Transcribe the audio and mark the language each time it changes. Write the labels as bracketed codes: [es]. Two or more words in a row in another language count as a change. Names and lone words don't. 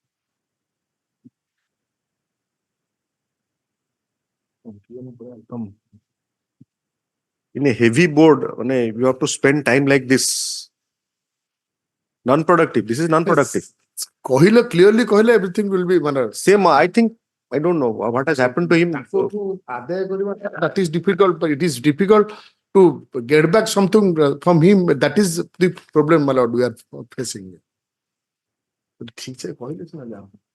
[en] In a heavy board, you have to spend time like this. Non-productive. This is non-productive. କହିଲେ clearly କହିଲେ everything will be ମାନେ Same, I think, I don't know what has happened to him. [or] ଆଦାୟ କରିବା [en] that is difficult, but it is difficult to get back something from him. That is the problem my lord we are facing. [hi] ठीक से [or] କହିଲେ ସିନା ଯାଅ